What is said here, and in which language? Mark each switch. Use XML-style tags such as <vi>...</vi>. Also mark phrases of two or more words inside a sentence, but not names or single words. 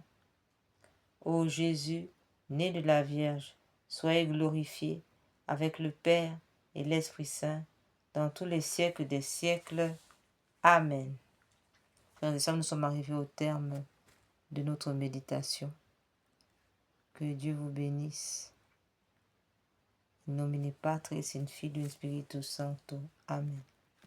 <fr>Ô Jésus, né de la Vierge, soyez glorifié avec le Père et l'Esprit Saint dans tous les siècles des siècles. Amen. Frères et sœurs, nous sommes arrivés au terme de notre méditation. Que Dieu vous bénisse.</fr> <la>In nomine Patris, in Filio, in Spiritus Sancto. Amen.</la>